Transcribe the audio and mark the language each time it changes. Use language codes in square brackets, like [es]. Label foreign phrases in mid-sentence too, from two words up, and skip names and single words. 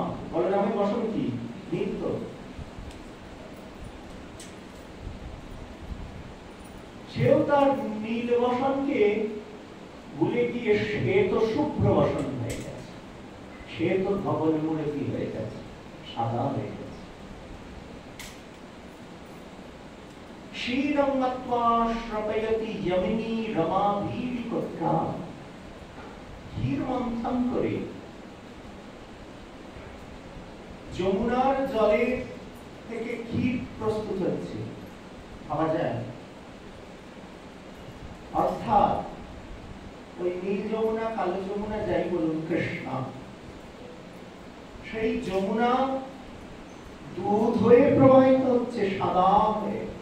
[bn] বলরামের বসন কি? নিত্য। সেও তার নীল বসনকে ভুলে গিয়ে শ্বেত শুভ্র বসন হয়ে গেছে, শ্বেত ধবল মুড়ে কি হয়ে গেছে, সাদা হয়ে গেছে। [sa] क्षीरं मत्वा श्रपयति यमिनी रमाभीरिकट्टा। [bn] ক্ষীর মন্থন করে যমুনার জলে থেকে ক্ষীর প্রস্তুত হচ্ছে, ভাবা যায়। অর্থাৎ ওই নীল যমুনা, কালো যমুনা, যাই বলুন, কৃষ্ণা, সেই যমুনা দুধ হয়ে প্রবাহিত হচ্ছে, সাদা হয়ে।